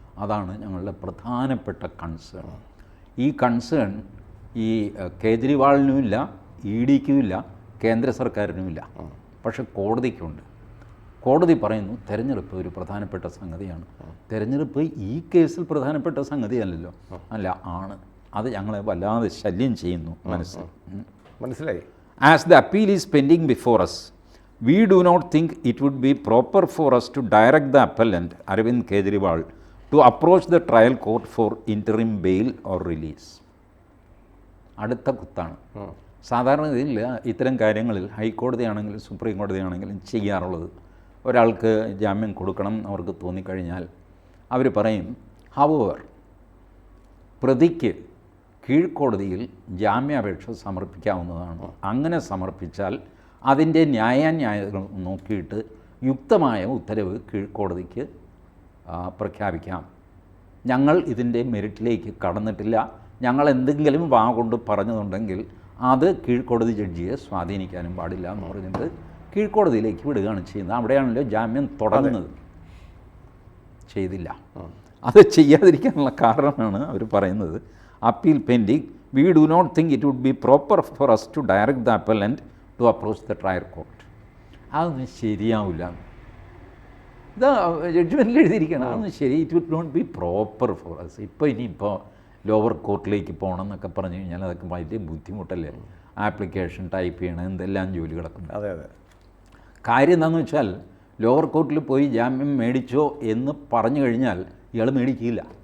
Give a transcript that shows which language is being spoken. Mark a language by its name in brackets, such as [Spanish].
[Malayalam] അതാണ് ഞങ്ങളുടെ പ്രധാനപ്പെട്ട കൺസേൺ. ഈ കൺസേൺ ഈ കേജ്രിവാളിനുമില്ല, ഇ ഡിക്കുമില്ല, കേന്ദ്ര സർക്കാരിനുമില്ല, പക്ഷെ കോടതിക്കുണ്ട്. കോടതി പറയുന്നു തെരഞ്ഞെടുപ്പ് ഒരു പ്രധാനപ്പെട്ട സംഗതിയാണ്. തെരഞ്ഞെടുപ്പ് ഈ കേസിൽ പ്രധാനപ്പെട്ട സംഗതിയല്ലല്ലോ. അല്ല, ആണ്. അത് ഞങ്ങളെ വല്ലാതെ ശല്യം ചെയ്യുന്നു മനസ്സിൽ. മനസ്സിലായി. [English] As the appeal is pending before us, we do not think it would be proper for us to direct the appellant, Arvind Kejriwal, to approach the trial court for interim bail or release. [Malayalam] അടുത്ത കുത്താണ്. സാധാരണഗതിയിൽ ഇത്തരം കാര്യങ്ങളിൽ ഹൈക്കോടതിയാണെങ്കിലും supreme കോടതിയാണെങ്കിലും ചെയ്യാറുള്ളത്, ഒരാൾക്ക് ജാമ്യം കൊടുക്കണം അവർക്ക് തോന്നിക്കഴിഞ്ഞാൽ അവർ പറയും, ഹവർ പ്രതിക്ക് കീഴ്ക്കോടതിയിൽ ജാമ്യാപേക്ഷ സമർപ്പിക്കാവുന്നതാണ്. അങ്ങനെ സമർപ്പിച്ചാൽ അതിൻ്റെ ന്യായാന്യായങ്ങൾ നോക്കിയിട്ട് യുക്തമായ ഉത്തരവ് കീഴ്ക്കോടതിക്ക് പ്രഖ്യാപിക്കാം. ഞങ്ങൾ ഇതിൻ്റെ മെറിറ്റിലേക്ക് കടന്നിട്ടില്ല, ഞങ്ങൾ എന്തെങ്കിലും വാ കൊണ്ട് പറഞ്ഞതുണ്ടെങ്കിൽ അത് കീഴ്ക്കോടതി ജഡ്ജിയെ സ്വാധീനിക്കാനും പാടില്ല എന്ന് പറഞ്ഞിട്ട് കീഴ്ക്കോടതിയിലേക്ക് വിടുകയാണ് ചെയ്യുന്നത്. അവിടെയാണല്ലോ ജാമ്യം തുടങ്ങുന്നത്. ചെയ്തില്ല. അത് ചെയ്യാതിരിക്കാനുള്ള കാരണമാണ് അവർ പറയുന്നത്, [English] appeal pending, we do not think it would be proper for us to direct the appellant to approach the trial court. [Malayalam] അതൊന്നും ശരിയാവില്ല. ഇത് ജഡ്ജ്മെൻറ്റിൽ എഴുതിയിരിക്കണം. അതൊന്നും ശരി, [English] It would not be proper for us. [Malayalam] ഇപ്പോൾ ഇനിയിപ്പോൾ ലോവർ കോർട്ടിലേക്ക് പോകണം എന്നൊക്കെ പറഞ്ഞു കഴിഞ്ഞാൽ അതൊക്കെ വലിയ ബുദ്ധിമുട്ടല്ലേ. ആപ്ലിക്കേഷൻ ടൈപ്പ് ചെയ്യണം, എന്തെല്ലാം ജോലികളൊക്കെ. അതെ അതെ. കാര്യം എന്താണെന്ന് വെച്ചാൽ ലോവർ കോർട്ടിൽ പോയി ജാമ്യം മേടിച്ചോ എന്ന് പറഞ്ഞു കഴിഞ്ഞാൽ ഇയാൾ മേടിക്കില്ല.